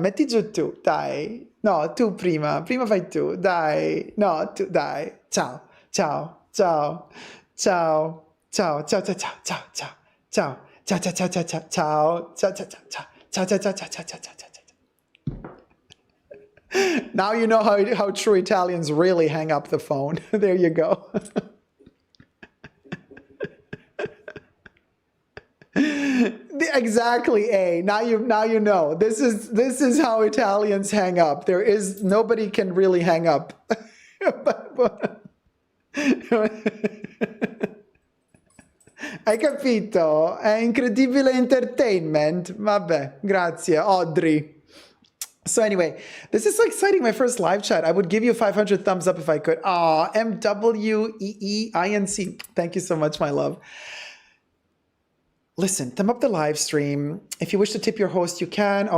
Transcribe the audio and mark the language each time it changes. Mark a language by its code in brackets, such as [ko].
[it] Metti giù tu. Dai. No, tu prima. Prima fai tu. Dai. No, tu. Dai. Ciao. Ciao. Ciao. Ciao. Ciao. Ciao. Ciao. Ciao. Ciao. Ciao. Ciao. Ciao, ciao, ciao, ciao, ciao, ciao, ciao, ciao, ciao, ciao, ciao, ciao, ciao, ciao, ciao, ciao. [en] Now you know how true Italians really hang up the phone. There you go. Exactly, A. Now you know. This is how Italians hang up. Nobody can really hang up. [it] Hai capito? È incredibile entertainment. Vabbè, grazie, Audrey. [en] So anyway, this is so exciting, my first live chat. I would give you 500 thumbs up if I could. Aw, MWEEINC. Thank you so much, my love. Listen, thumb up the live stream. If you wish to tip your host, you can.